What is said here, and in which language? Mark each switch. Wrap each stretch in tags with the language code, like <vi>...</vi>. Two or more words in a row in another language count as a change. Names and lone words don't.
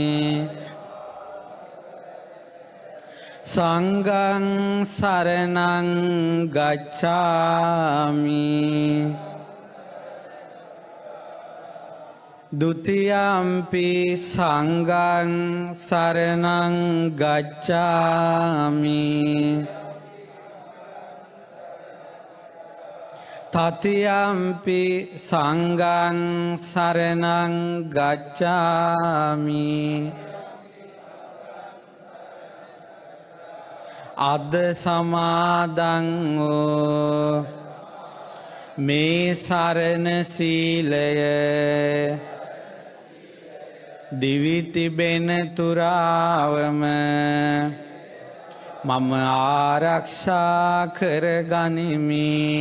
<pi>සංඝං සරණං ගච්ඡාමි ဒုတိယံ පි සංඝං සරණං ගච්ඡාමි တတိယံ පි සංඝං සරණං</pi> <si>ගච්ඡාමි අද සමාදන් වූ මේ සරණ සීලය දිවි තිබෙන තුරාවම මම ආරක්ෂා කර ගනිමි.</si>